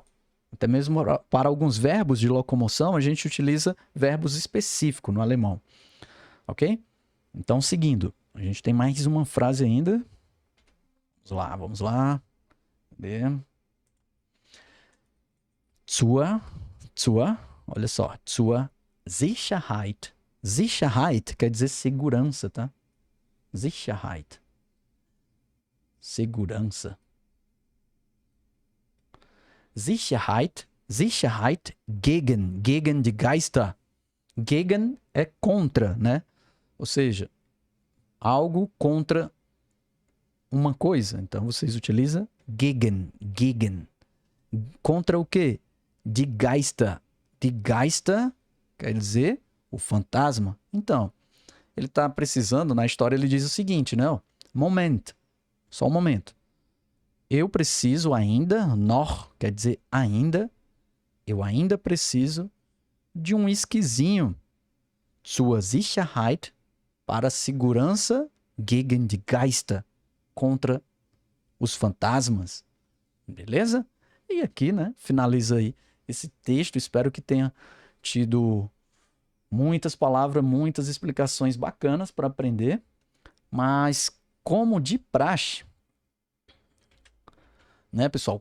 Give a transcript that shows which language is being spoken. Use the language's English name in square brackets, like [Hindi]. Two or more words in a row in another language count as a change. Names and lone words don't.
[Portuguese] Até mesmo para alguns verbos de locomoção, a gente utiliza verbos específicos no alemão. Ok? Então, seguindo. A gente tem mais uma frase ainda. Vamos lá. Cadê? Zur, olha só. [German] Zur Sicherheit. [Portuguese] Sicherheit quer dizer segurança, tá? Sicherheit. Segurança. [German] Sicherheit gegen die Geister. [Portuguese] Gegen é contra, né? Ou seja, algo contra uma coisa. Então, vocês utilizam gegen. Contra o quê? [German] Die Geister. Die Geister [Portuguese] quer dizer o fantasma. Então, ele está precisando, na história ele diz o seguinte, né? Moment. Só um momento. Eu preciso ainda, noch quer dizer ainda, eu ainda preciso de um whiskyzinho. [German] Zur Sicherheit, [Portuguese] para segurança, [German] gegen die Geister, [Portuguese] contra os fantasmas. Beleza? E aqui, né, finaliza aí esse texto. Espero que tenha tido muitas palavras, muitas explicações bacanas para aprender. Mas, como de praxe, né, pessoal?